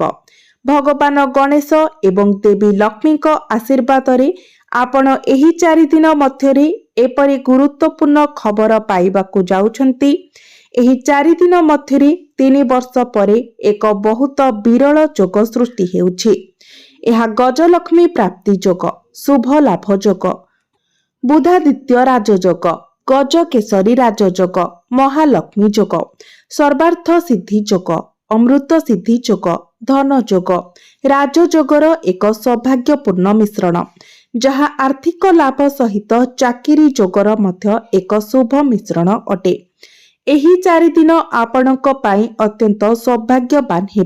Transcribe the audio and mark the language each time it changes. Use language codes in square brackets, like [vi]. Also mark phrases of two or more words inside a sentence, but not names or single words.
[or] ଭଗବାନ ଗଣେଶ ଏବଂ ଦେବୀ ଲକ୍ଷ୍ମୀ ଆଶୀର୍ବାଦ ରେ ଆପଣ ଏହି 4 ଦିନ ମଧ୍ୟରେ ଏପରି ଗୁରୁତ୍ୱପୂର୍ଣ୍ଣ ଖବର ପାଇବାକୁ ଯାଉଛନ୍ତି। ଏହି 4 ଦିନ ମଧ୍ୟରେ 3 ବର୍ଷ ପରେ ଏକ ବହୁତ ବିରଳ ଯୋଗ ସୃଷ୍ଟି ହେଉଛି। ଏହା ଗଜଲକ୍ଷ୍ମୀ ପ୍ରାପ୍ତି ଯୋଗ, ଶୁଭ ଲାଭ ଯୋଗ, ବୁଧାଦିତ୍ୟ ରାଜଯୋଗ, ଗଜକେଶରୀ ରାଜଯୋଗ, ମହାଲକ୍ଷ୍ମୀ ଯୋଗ, ସର୍ବାର୍ଥ ସିଦ୍ଧି ଯୋଗ, ଅମୃତ ସିଦ୍ଧି ଯୋଗ, ଧନ ଯୋଗ, ରାଜଯୋଗର ଏକ ସୌଭାଗ୍ୟପୂର୍ଣ୍ଣ ମିଶ୍ରଣ ଯାହା ଆର୍ଥିକ ଲାଭ ସହିତ ଚାକିରି ଯୋଗର ମଧ୍ୟ ଏକ ଶୁଭ ମିଶ୍ରଣ ଅଟେ। ଏହି 4 ଦିନ ଆପଣଙ୍କ ପାଇଁ ଅତ୍ୟନ୍ତ ସୌଭାଗ୍ୟବାନ ହେବ।